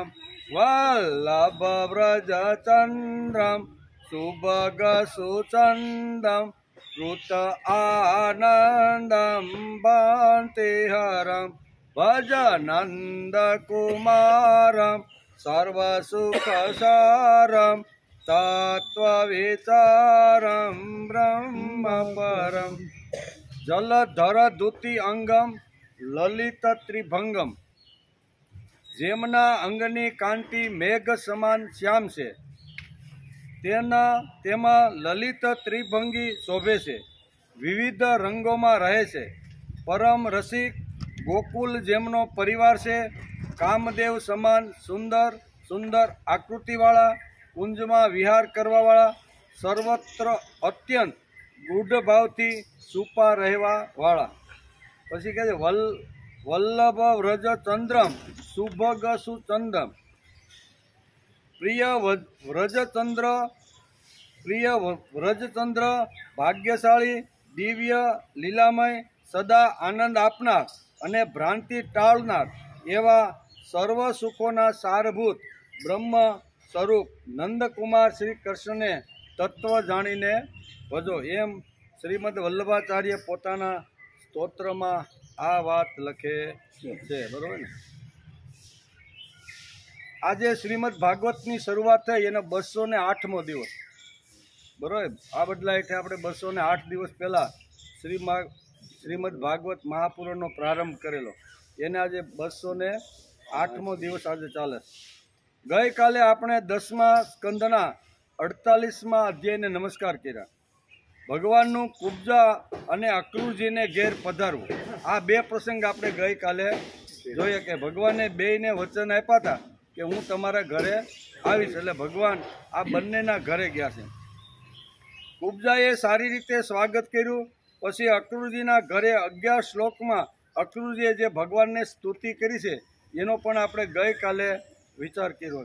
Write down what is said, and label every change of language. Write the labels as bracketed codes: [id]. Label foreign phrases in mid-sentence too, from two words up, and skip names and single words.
[sa] वल्लभ व्रजचंद्रम सुभग सुचंदम कृत आनंदम बंतिहरम भज नंद कुमारम सर्वसुखसारम तत्वविचारम ब्रह्म परम। जलधर द्युति अंगम ललित त्रिभंगम [gu] જેમના અંગની કાંતિ મેઘ સમાન શ્યામ સે તેમા લલિત ત્રિભંગી શોભે સે વિવિધ રંગોં મેં રહે સે પરમ રસિક ગોકુલ જેમનો પરિવાર સે કામદેવ સમાન સુંદર સુંદર આકૃતિવાળા કુંજ મેં વિહાર કરવાવાળા સર્વત્ર અત્યંત ગૂઢ ભાવથી છુપા રહેવાવાળા। પછી કહે [sa] वल्लभ व्रजचंद्रम सुभग सुचंदम [gu] પ્રિય વ્રજચંદ્ર ભાગ્યશાળી દિવ્ય લીલામય સદા આનંદ આપનાર અને ભ્રાંતિ ટાળનાર એવા સર્વ સુખોના સારભૂત બ્રહ્મ સ્વરૂપ નંદકુમાર શ્રી કૃષ્ણ ને તત્વ જાણીને ભજો એમ શ્રીમદ વલ્લભાચાર્ય પોતાના સ્તોત્ર મેં આ બાત લખે છે। બરોબર ને। આજ શ્રીમદ ભાગવત કી શરૂઆત થઈ એનો 208મો દિવસ। બરોબર। આ બદલા હેઠે આપણે 208 દિવસ પહલા શ્રીમદ ભાગવત મહાપુરાણનો પ્રારંભ કરેલો એને આજ 208મો દિવસ આજ ચાલે। ગઈ કાલે આપણે 10મા સ્કંદના 48મા અધ્યાય ને નમસ્કાર કર્યા। ભગવાનનુ કુબ્જા અને અક્રૂરજી ને ઘેર પધારવું આ બે પ્રસંગ આપણે ગઈ કાલે જોયા કે ભગવાને બેયને વચન આપ્યા થા કિ હું તમારા ઘરે આવીશ એટલે ભગવાન આ બંનેના ઘરે ગયા છે। કુબ્જાએ સારી રીતે સ્વાગત કર્યું। પછી અક્રૂરજીના ઘરે 11 શ્લોક મેં અક્રૂરજીએ જે ભગવાન ને સ્તુતિ કરી છે એનો પણ આપણે ગઈ કાલે વિચાર કર્યો।